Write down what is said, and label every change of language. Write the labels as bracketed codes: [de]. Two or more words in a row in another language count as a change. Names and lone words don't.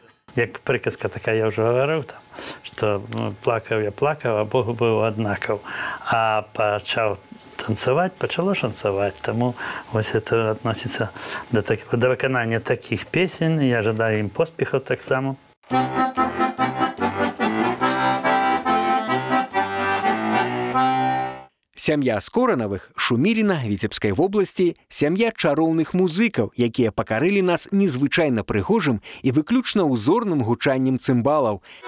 [uk] Як приказка така, я вже говорив, там, що плакав я плакав, а Бог був однаков. А почав танцевать, почало шансовать. Тому ось це відноситься до виконання таких пісень. Я ожидаю їм поспіху так само. [be] Сям'я Скоранавых, Шуміліна, Віцебскай вобласці, сям'я чароўных музыкаў, якія пакарылі нас незвычайна прыгожым і выключна ўзорным гучаннем цымбалаў.